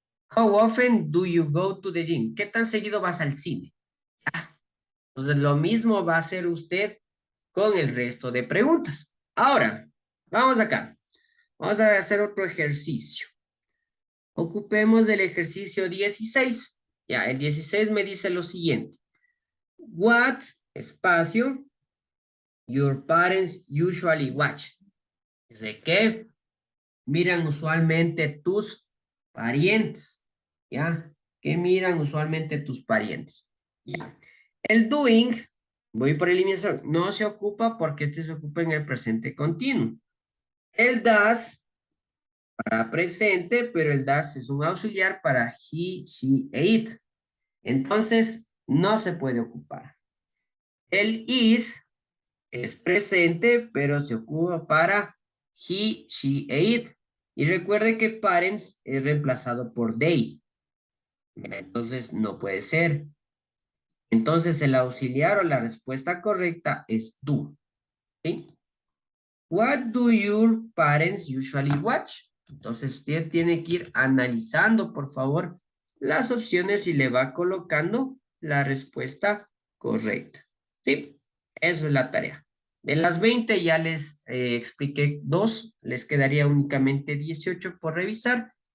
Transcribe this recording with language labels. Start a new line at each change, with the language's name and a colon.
English: How often do you go to the gym?
Spanish: ¿Qué tan seguido vas al cine? Entonces, lo mismo va a hacer usted con el resto de preguntas. Ahora, vamos acá. Vamos a hacer otro ejercicio. Ocupemos el ejercicio 16. Ya, el 16 me dice lo siguiente.
English: What,
Spanish: espacio,
English: your parents usually watch.
Spanish: ¿De qué miran usualmente tus parientes? ¿Ya? ¿Qué miran usualmente tus parientes? Ya. El doing, voy por eliminación, no se ocupa porque este se ocupa en el presente continuo. El does para presente, pero el does es un auxiliar para he, she e it. Entonces, no se puede ocupar. El is es presente, pero se ocupa para he, she e it. Y recuerde que parents es reemplazado por they. Entonces, no puede ser. Entonces, el auxiliar o la respuesta correcta es do. ¿Sí?
English: What do your parents usually watch?
Spanish: Entonces, usted tiene que ir analizando, por favor, las opciones y le va colocando la respuesta correcta. ¿Sí? Esa es la tarea. De las 20 ya les expliqué 2, les quedaría únicamente 18 por revisar.